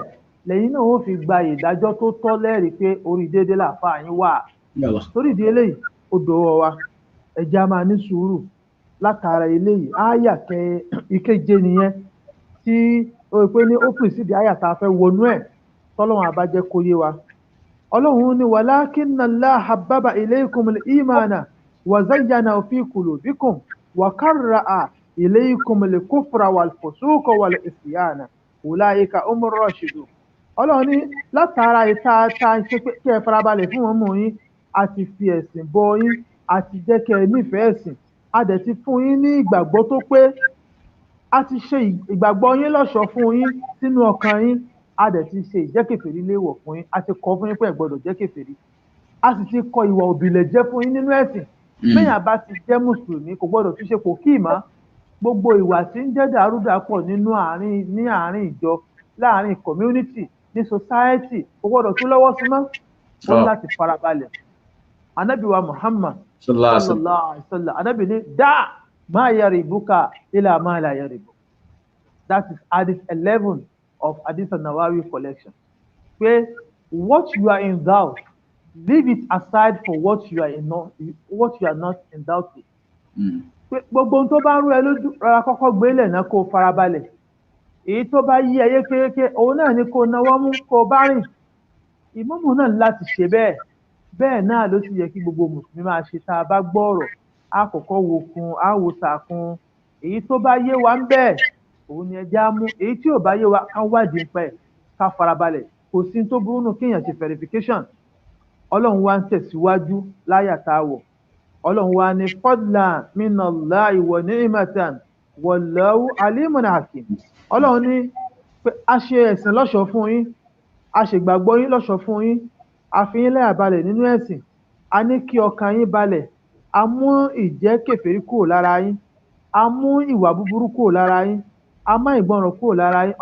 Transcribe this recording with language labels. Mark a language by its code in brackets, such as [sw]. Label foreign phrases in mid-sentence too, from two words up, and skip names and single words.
[yo] lẹ́yìn náà ó fi gba ìdájọ́ tó tọ́ lẹ́rìí pé orí déédéé làáfàá yín wà torí ìdí eléyìí ó dọwọ́ wa ẹja máa ní sùúrù látara eléyìí ááyà ìkeje nìyẹn tí ó pé ní ó pèsè àyà tá a fẹ́ wọnú ẹ̀ tọ́lọ́run àbájẹ́ kó yé wa ọlọ́run ní [ar] ولكن الله حبب إليكم الإيمان وزينه في قلوبكم وكره إليكم الكفر والفسوق والعصيان أولئك هم الراشدون [yo] ọlọ́run ní látara ìta ṣe pé kí ẹ farabalẹ̀ fún wọn mọ̀ yín a ti fi ẹ̀sìn bọ́ yín a ti jẹ́ kẹ́ ẹ nífẹ̀ẹ́ ẹ̀sìn a dẹ̀ ti fún yín ní ìgbàgbọ́ tó pé a ti ṣe ìgbàgbọ́ yín lọ́ṣọ̀ọ́ fún yín sínú ọkàn yín a dẹ̀ ti ṣe ìjẹ́kèfèrí léèwọ̀ fún yín a ti kọ́ fún yín pé ẹ gbọ́dọ̀ jẹ́kèfèrí a sì ti kọ ìwà òbílẹ̀ jẹ́ fún yín nínú ẹ̀sìn bẹ́yàn bá ti jẹ́ mùsùlùmí kò gbọ́dọ̀ tún ṣe kò kí ìmá gbogbo ìwà tí ń jẹ́ dàrúdàpọ̀ ní àárín ìjọ láàárín community ní society kò gbọ́dọ̀ tún lọ́wọ́ sí mọ́ ó ní láti farabalẹ̀ Ànábì wa Muhammad [ar] صلى الله عليه وسلم [yo] Ànábì ní dá [ar] ما يريبك إلى ما لا يريب. [en] That is hadith 11 of Hadith an-Nawawi collection. Pé what you are in doubt, leave it aside for what you are not in doubt with. [yo] Pé gbogbo ohun tó bá rú ẹ lójú rárá kọ́kọ́ gbélé náà kó farabalẹ̀. Èyí tó bá yí ẹ yékéyéké òun náà ni kó náwó mú kó bá rìn. Ìmámù náà láti ṣe bẹ́ẹ̀. Bẹ́ẹ̀ náà ló sì yẹ kí gbogbo mùsùlùmí máa ṣe tá a bá gbọ́ ọ̀rọ̀ á kọ́kọ́ wo kún á wo sàkún. Èyí tó bá yé wa ń bẹ́ẹ̀ òun ni ẹja mú, èyí tí ò bá yé wa ká wádìí pẹ́ ká farabalẹ̀. Kò sí tó burú nù kéèyàn ṣe verification. Ọlọ́run wá ń tẹ̀síwájú láyà tá a wọ̀. Ọlọ́run wá ní [ar] فضلا من الله ونعمة والله عليم حكيم. [yo] Ọlọ́run ní pé a ṣe ẹ̀sìn lọ́ṣọ̀ọ́ fún yín, a ṣègbàgbọ́ yín lọ́ṣọ̀ọ́ fún yín, a fi yín láyà balẹ̀ nínú ẹ̀sìn, a ní kí ọkàn yín balẹ̀, a mú ìjẹ́ kèfèrí kúrò lára yín, a mú ìwà búburú kúrò lára yín, a má ìgbọràn kúrò lára yín.